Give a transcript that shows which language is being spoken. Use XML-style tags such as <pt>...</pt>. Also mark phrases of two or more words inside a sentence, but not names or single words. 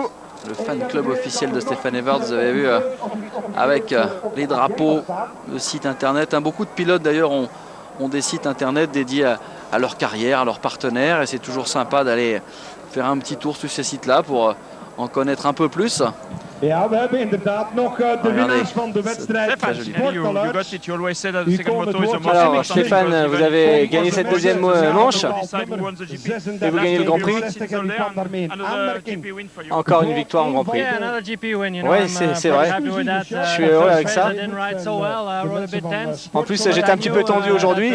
<fr>Le fan club officiel de Stéphane Evert, vous avez vu, avec les drapeaux, le site internet. Beaucoup de pilotes d'ailleurs ont des sites internet dédiés à leur carrière, à leurs partenaires. Et c'est toujours sympa d'aller faire un petit tour sur ces sites-là pour en connaître un peu plus.</fr> <nl>Ja, we hebben inderdaad nog de winnaars van de wedstrijd.</nl> <fr>Alors Stéphane, vous avez gagné cette deuxième manche et vous gagnez le Grand Prix. Encore une victoire en Grand Prix. Oui, c'est vrai. Je suis heureux avec ça. En plus, j'étais un petit peu tendu aujourd'hui.</fr>